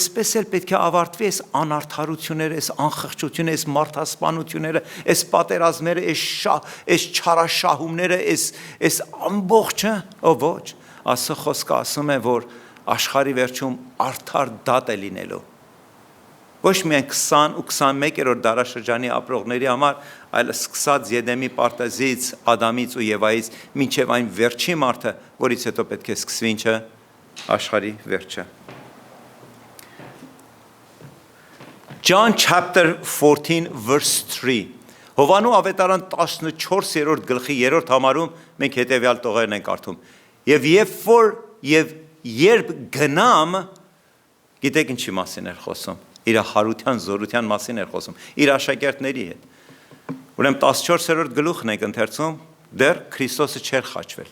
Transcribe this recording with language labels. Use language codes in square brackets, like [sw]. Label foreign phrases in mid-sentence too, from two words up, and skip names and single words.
[hy] այսպես էլ պետք է ավարտվի այս անարդարությունները, այս անխղճությունները, այս մարդասպանությունները, այս պատերազմները, այս չարաշահումները, այս ամբողջը, ոչ, Աստծո խոսքը ասում է, որ աշխարհի վերջում արդար դատ է լինելու։ Ոչ միայն 20 ու 21-րդ դարաշրջանի ապրողների համար, այլ սկսած Եդեմի պարտեզից, Ադամից ու Եվայից, մինչև այն վերջի մարդը, որից հետո պետք է սկսվի ինչը, աշխարհի վերջը։ [en] John chapter 14 verse 3 [hy] Հովանու ավետարան 14-րդ գլխի 3-րդ համարում մենք հետևյալ տողերն ենք կարդում։ Եվ երբ գնամ, գիտեք ինչի մասին էր խոսում, իր հարության, զորության մասին էր խոսում, իր աշակերտների հետ։ Ուրեմն 14-րդ գլուխն ենք ընթերցում, դեռ Քրիստոսը չէր խաչվել,